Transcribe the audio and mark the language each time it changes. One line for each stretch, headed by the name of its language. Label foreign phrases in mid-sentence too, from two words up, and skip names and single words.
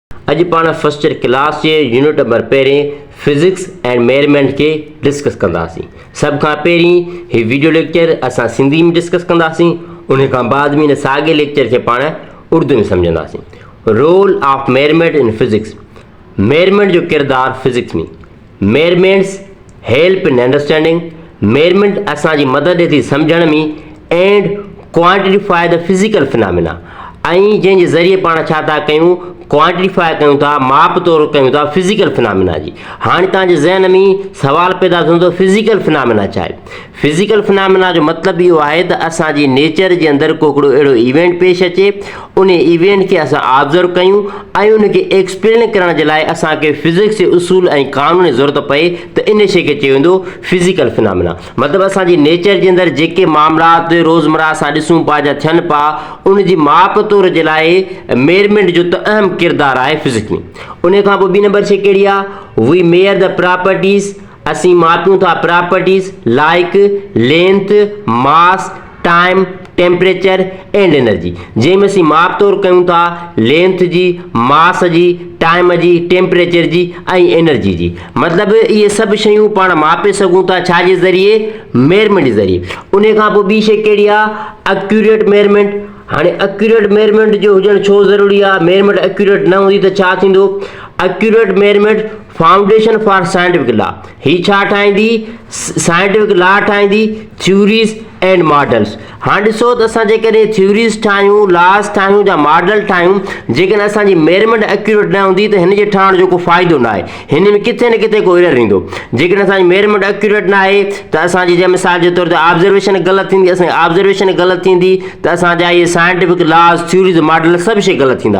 Sindhi: अॼु पाण
English: first year class
Sindhi: जे
English: unit number
Sindhi: पहिरें
English: physics and measurement
Sindhi: के डिस्कस कंदासीं। सब खां पहिरीं ही
English: video lecture
Sindhi: असां सिंधी में डिस्कस कंदासीं, उन खां बाद में इन साॻे लेक्चर के पाण उर्दू में सम्झंदासीं।
English: role of measurement in physics,
Sindhi: मेजरमेंट जो किरदार फिज़िक्स में।
English: measurements help in understanding,
Sindhi: मेजरमेंट असांजी मदद ॾिए थी सम्झण में
English: and quantify the physical phenomena,
Sindhi: ऐं जंहिंजे ज़रिए पाण छा था कयूं, क्वांटिफाई कयूं था, माप तौर कयूं था
English: physical phenomena
Sindhi: जी। हाणे तव्हांजे ज़हन में सवाल पैदा थींदो
English: physical phenomena
Sindhi: छा आहे।
English: physical phenomena
Sindhi: जो मतिलबु इहो आहे त असांजी नेचर जे अंदरि को हिकिड़ो अहिड़ो इवेंट पेश अचे, उन इवेंट खे असां ऑब्ज़र्व कयूं ऐं उनखे एक्सप्लेन करण जे लाइ असांखे फिज़िक्स जे उसूल ऐं क़ानून जी ज़रूरत पए त इन शइ खे चयो वेंदो
English: physical phenomena.
Sindhi: मतिलबु असांजी नेचर जे अंदरि जेके मामलात रोज़मर्रा असां ॾिसूं पिया या थियनि पिया, उन जी माप तौर जे लाइ मेजरमेंट जो त अहम किरदार आहे फिज़िक्स में। उन खां पोइ ॿी नंबर शइ कहिड़ी आहे,
English: we measure the properties,
Sindhi: असीं मापियूं था
English: properties like length, mass, time, temperature and energy.
Sindhi: जंहिंमें असीं माप तौर कयूं था लेंथ जी, मास जी, टाइम जी, टेम्परेचर जी ऐं एनर्जी जी। मतिलबु इहे सभु शयूं पाण मापे सघूं था छाजे ज़रिए, मेजरमेंट जे ज़रिए। उन खां पोइ ॿी शइ कहिड़ी आहे,
English: accurate measurement.
Sindhi: हाणे
English: accurate measurement
Sindhi: जो हुजणु छो ज़रूरी आहे,
English: measurement accurate
Sindhi: न हूंदी त छा थींदो।
English: accurate measurement foundation for scientific law,
Sindhi: ही छा ठाहींदी,
English: scientific law ठाहींदी, theories and models.
Sindhi: हाणे ॾिसो त असां जेकॾहिं थ्योरीज़ ठाहियूं, लॉस ठाहियूं या मॉडल ठाहियूं, जेकॾहिं असांजी
English: measurement accurate
Sindhi: न हूंदी त हिन जे ठहण जो को फ़ाइदो न आहे, हिन में किथे न किथे को एरर ईंदो। जेकॾहिं असांजी
English: measurement accurate
Sindhi: न आहे त असांजी जंहिं मिसाल जे तौर ते ऑब्ज़र्वेशन ग़लति थींदी, असांजी ऑब्ज़र्वेशन ग़लति थींदी त असांजा इहे
English: scientific laws, theories, model
Sindhi: सभु शइ ग़लति थींदा।